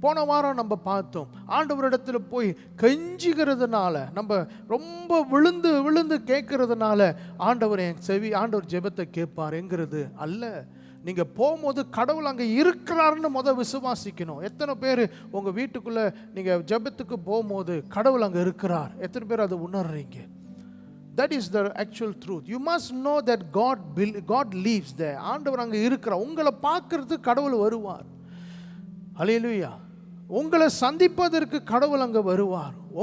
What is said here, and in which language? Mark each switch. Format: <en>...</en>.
<ta>போன வாரம் நம்ம பார்த்தோம், ஆண்டவரிடத்தில் போய் கெஞ்சிக்கிறதுனால, நம்ம ரொம்ப விழுந்து விழுந்து கேட்கறதுனால ஆண்டவர் ஜெபத்தை கேட்பார் என்கிறது அல்ல. நீங்கள் போகும்போது கடவுள் அங்கே இருக்கிறாருன்னு விசுவாசிக்கணும். எத்தனை பேர் உங்கள் வீட்டுக்குள்ளே நீங்கள் ஜெபத்துக்கு போகும்போது கடவுள் அங்கே இருக்கிறார்? எத்தனை பேர் அதை உணர்றீங்க?</ta> <en>That is the actual truth. You must know that God lives there.</en> <ta>ஆண்டவர் அங்கே இருக்கிறார். உங்களை பார்க்கறதுக்கு கடவுள் வருவார். அல்லேலூயா. உங்களை சந்திப்பதற்கு கடவுள் அங்கே வருவார்.</ta>